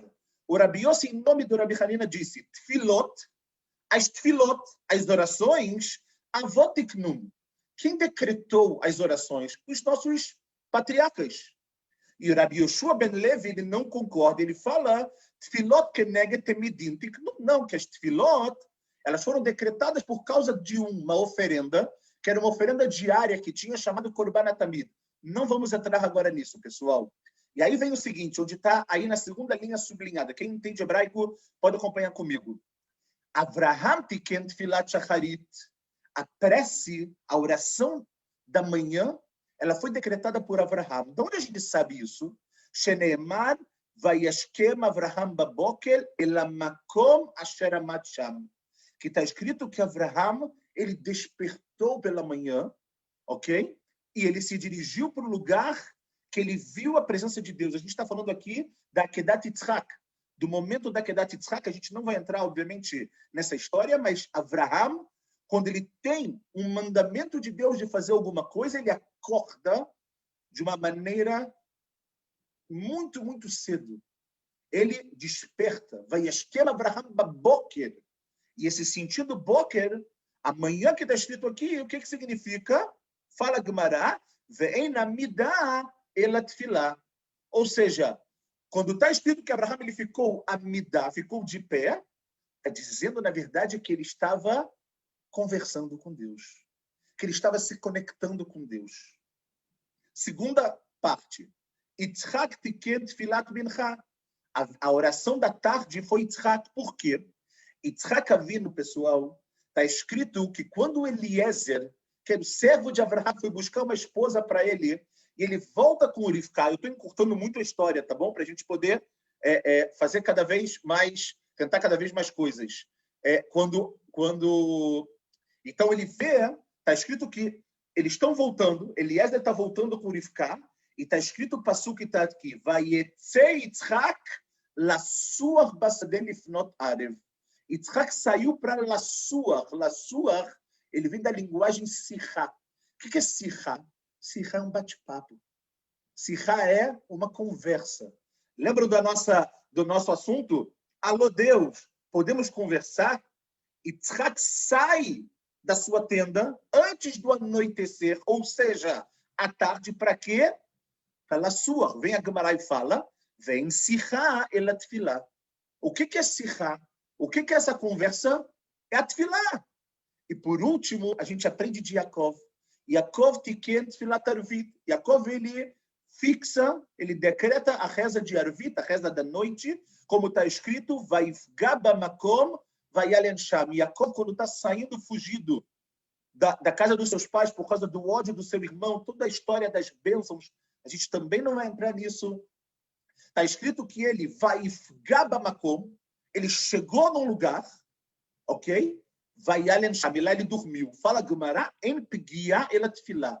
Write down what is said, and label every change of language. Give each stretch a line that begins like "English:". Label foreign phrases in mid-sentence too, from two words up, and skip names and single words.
Portuguese: O Rabi Yossi, em nome do Rabi Hanina, disse tefilot, as orações,
Hebrew: אבות תקנום.
Portuguese: Quem decretou as orações? Os nossos patriarcas. E o Rabi Yoshua ben Levi, ele não concorda. Ele fala
Hebrew: תפילות כנגד תמידים תקנום.
Portuguese: Não, que as tefilot, elas foram decretadas por causa de uma oferenda, que era uma oferenda diária que tinha chamado Korban Tamid. Não vamos entrar agora nisso, pessoal. E aí vem o seguinte, onde está aí na segunda linha sublinhada. Quem entende hebraico pode acompanhar comigo.
Hebrew: אברהם תיקן תפילת שחרית.
Portuguese: A prece, a oração da manhã, ela foi decretada por Avraham. De onde a gente sabe isso?
Hebrew: שנאמר וישכם אברהם בבקר אל המקום אשר עמד שם.
Portuguese: Que está escrito que Avraham, ele despertou pela manhã, ok? E ele se dirigiu para o lugar que ele viu a presença de Deus. A gente está falando aqui da Akedat Yitzhak, do momento da Akedat Yitzhak. A gente não vai entrar, obviamente, nessa história, mas Avraham, quando ele tem um mandamento de Deus de fazer alguma coisa, ele acorda de uma maneira muito, muito cedo. Ele desperta.
Hebrew: וישכם אברהם בבקר.
Portuguese: E esse sentido boker, amanhã que está escrito aqui, o que significa? Fala Gemara,
Hebrew: ואין עמידה אלא תפילה.
Portuguese: Ou seja, quando está escrito que Abraham ele ficou amidah, ficou de pé, está dizendo, na verdade, que ele estava conversando com Deus, que ele estava se conectando com Deus. Segunda parte,
Hebrew: יצחק תיקן תפילת מנחה.
Portuguese: A oração da tarde foi Yitzhak. Por quê? Yitzhak Avinu, pessoal, está escrito que quando Eliezer, que era o servo de Abraham, foi buscar uma esposa para ele, e ele volta com o Rivka. Eu estou encurtando muito a história, tá bom? Para a gente poder fazer cada vez mais, tentar cada vez mais coisas. Então ele vê, está escrito que eles estão voltando, Eliezer está voltando com o Rivka, e está escrito o passuque está aqui,
Hebrew: ויצא יצחק לשוח בשדה לפנות ערב.
Portuguese: Yitzhak saiu para lasuach. Lasuach, ele vem da linguagem sirá. O que é sirá? Sirá é um bate-papo. Sirá é uma conversa. Lembra do nosso assunto? Alô, Deus, podemos conversar? Yitzhak sai da sua tenda antes do anoitecer, ou seja, à tarde, para quê? Para lasuach. Vem a Gemara e fala,
Hebrew: ואין שיחה אלא תפילה.
Portuguese: O que é sirá? O que é essa conversa? É a tefilá. E por último, a gente aprende de Yaakov.
Hebrew: יעקב תיקן תפילת ערבית.
Portuguese: Yaakov, ele fixa, ele decreta a reza de arvit, a reza da noite, como está escrito,
Hebrew: ויפגע במקום וילן שם.
Portuguese: Yaakov, quando está saindo, fugido da casa dos seus pais por causa do ódio do seu irmão, toda a história das bênçãos, a gente também não vai entrar nisso. Está escrito que ele
Hebrew: ויפגע במקום,
Portuguese: ele chegou num lugar, ok?
Hebrew: וילן שם,
Portuguese: lá ele dormiu. Fala Gemara,
Hebrew: ואין פגיעה אלא תפילה.